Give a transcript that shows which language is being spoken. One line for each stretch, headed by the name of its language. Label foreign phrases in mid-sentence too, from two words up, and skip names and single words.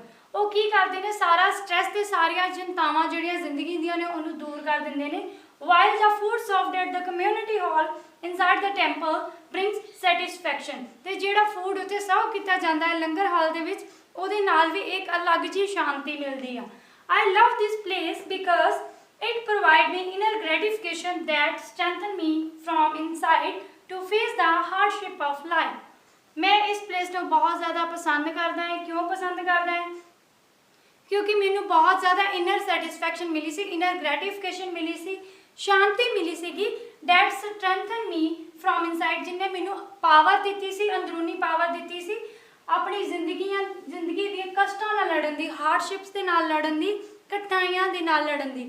Punjabi: ਉਹ ਕੀ ਕਰਦੇ ਨੇ ਸਾਰਾ ਸਟ੍ਰੈਸ ਤੇ ਸਾਰੀਆਂ ਚਿੰਤਾਵਾਂ ਜਿਹੜੀਆਂ ਜ਼ਿੰਦਗੀ ਦੀਆਂ ਨੇ ਉਹਨੂੰ ਦੂਰ ਕਰ ਦਿੰਦੇ ਨੇ।
English: while the food served at the community hall inside the temple brings satisfaction।
Punjabi: ਤੇ ਜਿਹੜਾ ਫੂਡ ਉੱਥੇ ਸਰਵ ਕੀਤਾ ਜਾਂਦਾ ਹੈ ਲੰਗਰ ਹਾਲ ਦੇ ਵਿੱਚ ਉਹਦੇ ਨਾਲ ਵੀ ਇੱਕ ਅਲੱਗ ਜਿਹੀ ਸ਼ਾਂਤੀ ਮਿਲਦੀ ਆ।
English: I love this place because it provides me inner gratification that strengthen me from inside to face the hardship of life।
Hindi: मैं इस प्लेस को बहुत ज़्यादा पसंद करता है। क्यों पसंद करता है?
Punjabi: ਕਿਉਂਕਿ ਮੈਨੂੰ ਬਹੁਤ ਜ਼ਿਆਦਾ
English: inner satisfaction
Punjabi: ਮਿਲੀ ਸੀ,
English: inner gratification
Punjabi: ਮਿਲੀ ਸੀ, ਸ਼ਾਂਤੀ ਮਿਲੀ ਸੀਗੀ।
English: that strengthen me from inside,
Punjabi: ਜਿਨ੍ਹਾਂ ਮੈਨੂੰ ਪਾਵਰ ਦੀ ਸੀ, ਅੰਦਰੂਨੀ ਪਾਵਰ ਦੀ ਸੀ ਆਪਣੀ ਜ਼ਿੰਦਗੀ ਦੀ ਕਸ਼ਟਾਂ ਨਾਲ ਲੜਨ ਦੀ, ਹਾਰਡਸ਼ਿਪਸ ਦੇ ਨਾਲ ਲੜਨ ਦੀ, ਕਠਿਨਾਈਆਂ ਦੇ ਨਾਲ ਲੜਨ ਦੀ।